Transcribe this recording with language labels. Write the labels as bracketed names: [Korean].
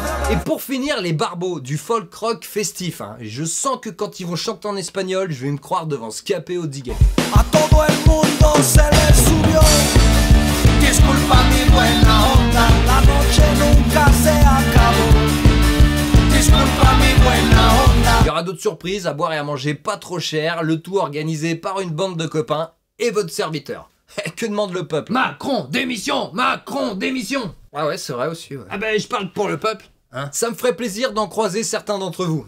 [French] Et pour finir, les barbeaux du folk rock festif. Hein. Je sens que quand ils vont chanter en espagnol, je vais me croire devant Scapé au Diguet. [Spanish] A todo el mundo se le subió. Disculpa mi buena onda, la noche nunca se acabó. Disculpa mi buena onda. [French] Il y aura d'autres surprises, à boire et à manger pas trop cher, le tout organisé par une bande de copains et votre serviteur. Que demande le peuple? Macron, démission! Macron, démission! Ah ouais, c'est vrai aussi. Ouais. Ah ben, je parle pour le peuple. Hein, ça me ferait plaisir d'en croiser certains d'entre vous.